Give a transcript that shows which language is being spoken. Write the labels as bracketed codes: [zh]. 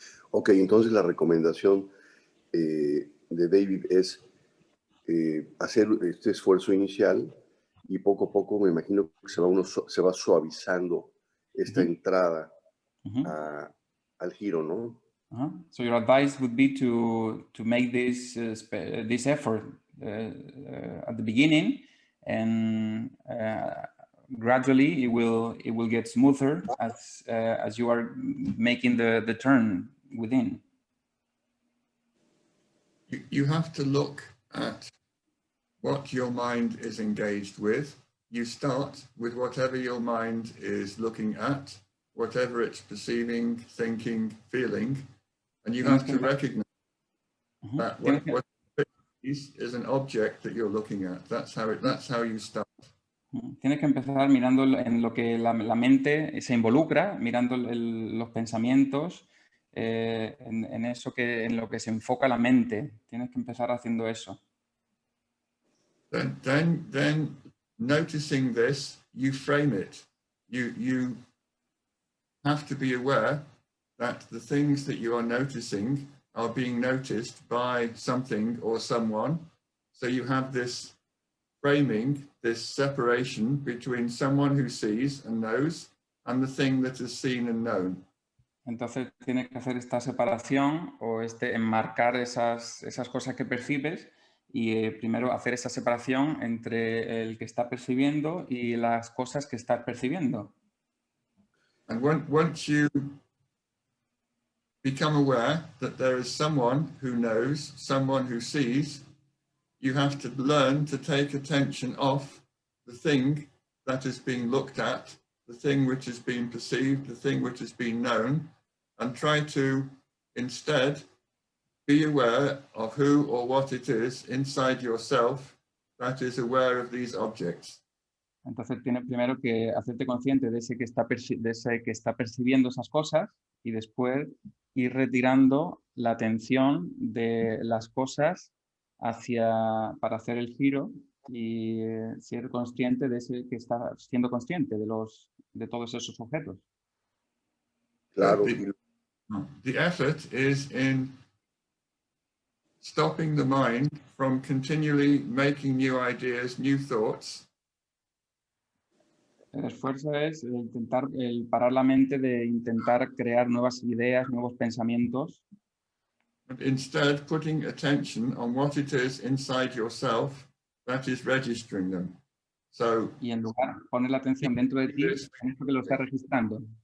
[es] Ok, entonces la recomendación de David es hacer este esfuerzo inicial y poco a poco me imagino que se va suavizando esta entrada al giro, ¿no? [en] So your advice would be to make this effort at the beginning, and gradually it will get smoother as you are making the turn within. You have to look at what your mind is engaged with. You start with whatever your mind is looking at, whatever it's perceiving, thinking, feeling, and you have to recognize that what is an object that you're looking at. That's how you start. [es] Tienes que empezar mirando en lo que la mente se involucra, mirando los pensamientos, en eso en lo que se enfoca la mente. Tienes que empezar haciendo eso. [en] Then noticing this, you frame it. You have to be aware that the things that you are noticing are being noticed by something or someone. So you have this framing, this separation between someone who sees and knows and the thing that is seen and known. [es] Entonces tienes que hacer esta separación o enmarcar esas cosas que percibes y primero hacer esa separación entre el que está percibiendo y las cosas que está percibiendo. [en] And once you become aware that there is someone who knows, someone who sees, you have to learn to take attention off the thing that is being looked at, the thing which is being perceived, the thing which is being known, and try to instead be aware of who or what it is inside yourself that is aware of these objects. [es] Entonces tienes primero que hacerte consciente de ese que está percibiendo esas cosas y después ir retirando la atención de las cosas para hacer el giro y ser consciente de ese que está siendo consciente de todos esos objetos. Claro. [en] The effort is in stopping the mind from continually making new ideas, new thoughts. [es] El esfuerzo es parar la mente de intentar crear nuevas ideas, nuevos pensamientos. [en] But instead putting attention on what it is inside yourself that is registering them. So, [es] y en lugar poner la atención dentro de ti en esto que lo está registrando.